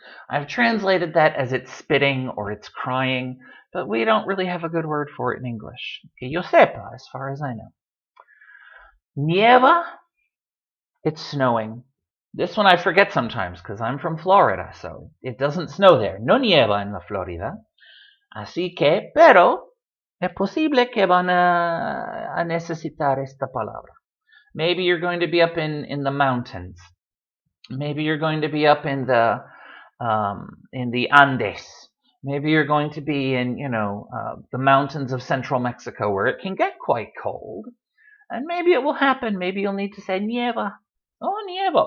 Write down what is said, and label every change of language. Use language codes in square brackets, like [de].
[en] I've translated that as it's spitting or it's crying, but we don't really have a good word for it in English. [es] Que yo sepa, [en] as far as I know. Nieva, it's snowing. This one I forget sometimes because I'm from Florida, so it doesn't snow there. [es] No nieva en la Florida. Así que, pero, es posible que van a necesitar esta palabra. [en] Maybe you're going to be up in the mountains. Maybe you're going to be up in the Andes. Maybe you're going to be in, the mountains of central Mexico where it can get quite cold. And maybe it will happen. Maybe you'll need to say nieva. Oh, nieva.